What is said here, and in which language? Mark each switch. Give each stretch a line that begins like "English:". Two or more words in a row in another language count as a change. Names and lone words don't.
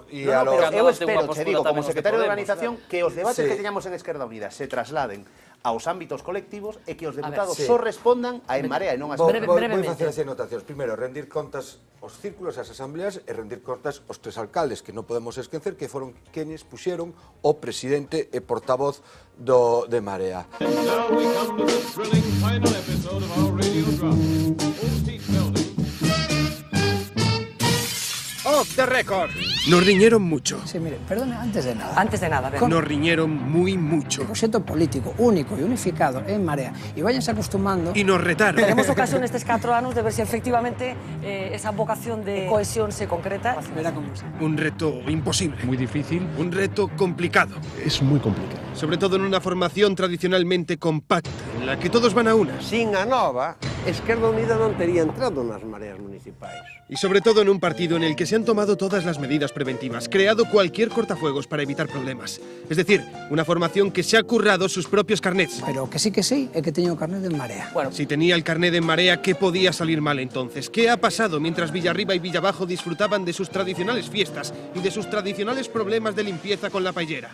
Galician: eu espero,
Spanish: te digo,
Galician: como secretario de Organización, que os debates que teñamos en Esquerda Unida se trasladen aos ámbitos colectivos e que os deputados só respondan a En Marea e non a Esquerda. Vou facer as anotacións. Primeiro, rendir contas aos círculos e as asambleas e rendir contas aos tres alcaldes, que non podemos esquecer que foron quenes puxeron o presidente e portavoz de Marea.
English: Now we come to the thrilling final episode of our radio drama. Off the record.
Spanish: Nos riñeron mucho. Sí, mire, perdone, antes de nada. Antes de nada, Nos riñeron muy mucho.
Galician: Proxecto político único e unificado en Marea.
Spanish: E váyanse acostumando. Y nos retaron. Tenemos ocasión
Galician: estes 4 anos
Spanish: de ver si efectivamente esa vocación de cohesión se concreta. Verá como es. Un reto imposible. Muy difícil. Un reto complicado. Es muy complicado. Sobre todo en una formación tradicionalmente compacta, en la que todos van a una.
Galician: Sin a nova, Esquerda Unida non tería entrado nas mareas municipais.
Spanish: Y sobre todo en un partido en el que se han tomado todas las medidas preventivas, creado cualquier cortafuegos para evitar problemas. Es decir, una formación que se ha currado sus propios carnets.
Galician: Pero que sí é que teño o carnet de Marea.
Spanish: Bueno, Si tenía el carnet en Marea, ¿qué podía salir mal entonces? ¿Qué ha pasado mientras Villarriba y Villabajo disfrutaban de sus tradicionales fiestas y de sus tradicionales problemas de limpieza con la paellera?